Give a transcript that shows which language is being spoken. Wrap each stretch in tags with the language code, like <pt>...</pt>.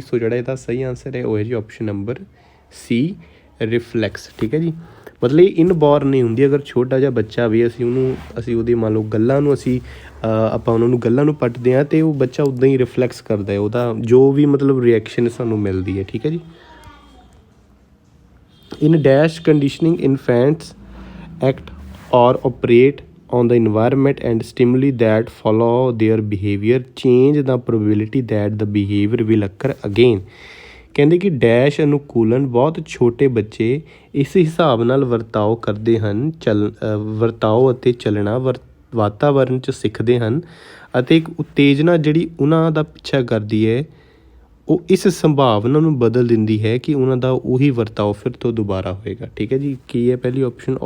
<pa>ਸੋ ਜਿਹੜਾ ਇਹਦਾ ਸਹੀ ਆਨਸਰ ਹੈ ਉਹ ਹੈ ਜੀ ਆਪਸ਼ਨ ਨੰਬਰ ਸੀ, ਰਿਫਲੈਕਸ, ਠੀਕ ਹੈ ਜੀ। ਮਤਲਬ ਇਹ ਇਨਬੋਰਨ ਨਹੀਂ ਹੁੰਦੀ। ਅਗਰ ਛੋਟਾ ਜਿਹਾ ਬੱਚਾ ਵੀ ਅਸੀਂ ਉਹਦੀ ਮੰਨ ਲਓ ਗੱਲਾਂ ਨੂੰ ਆਪਾਂ ਉਹਨਾਂ ਨੂੰ ਗੱਲਾਂ ਨੂੰ ਪੱਟਦੇ ਹਾਂ ਅਤੇ ਉਹ ਬੱਚਾ ਉੱਦਾਂ ਹੀ ਰਿਫਲੈਕਸ ਕਰਦਾ ਹੈ, ਉਹਦਾ ਜੋ ਵੀ ਮਤਲਬ ਰਿਐਕਸ਼ਨ ਸਾਨੂੰ ਮਿਲਦੀ ਹੈ, ਠੀਕ ਹੈ ਜੀ।</pa> <en>In dash conditioning infants act or operate on the environment and stimuli that follow their behavior change the probability that the behavior will occur again।</en> <pa>ਕਹਿੰਦੇ ਕਿ ਡੈਸ਼ ਅਨੁਕੂਲਨ ਬਹੁਤ ਛੋਟੇ ਬੱਚੇ ਇਸ ਹਿਸਾਬ ਨਾਲ ਵਰਤਾਓ ਕਰਦੇ ਹਨ, ਵਰਤਾਓ ਅਤੇ ਚੱਲਣਾ ਵਾਤਾਵਰਨ 'ਚ ਸਿੱਖਦੇ ਹਨ, ਅਤੇ ਇੱਕ ਉਤੇਜਨਾ ਜਿਹੜੀ ਉਹਨਾਂ ਦਾ ਪਿੱਛਾ ਕਰਦੀ ਹੈ ਉਹ ਇਸ ਸੰਭਾਵਨਾ ਨੂੰ ਬਦਲ ਦਿੰਦੀ ਹੈ ਕਿ ਉਹਨਾਂ ਦਾ ਉਹੀ ਵਰਤਾਓ ਫਿਰ ਤੋਂ ਦੁਬਾਰਾ ਹੋਏਗਾ, ਠੀਕ ਹੈ ਜੀ। ਕੀ ਹੈ ਪਹਿਲੀ ਆਪਸ਼ਨ?</pa>